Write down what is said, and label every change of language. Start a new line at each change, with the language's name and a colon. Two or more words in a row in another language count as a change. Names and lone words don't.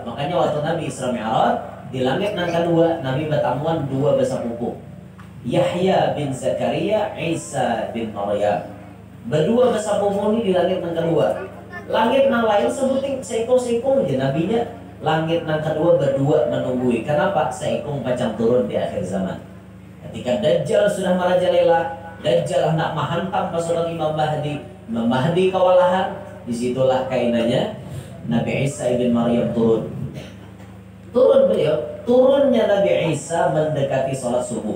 Banjar: Makanya waktu Nabi Isra Mi'raj di langit nang kedua, Nabi bertamuan dua besapuku, Yahya bin Zakaria, Isa bin Maryam. Berdua besapuku ini di langit nang kedua. Langit nang lain sebutin seiko-seiko aja nabinya. Langit nang kedua berdua menunggui. Kenapa? Seikung macam turun di akhir zaman.
Indonesian: Ketika Dajjal sudah merajalela, Dajjal hendak menghantam pasukan Imam Mahdi. Imam Mahdi kewalahan.
Banjar: Disitulah kainannya Nabi Isa ibn Maryam turun.
Indonesian: Turun beliau. Turunnya Nabi Isa mendekati sholat subuh.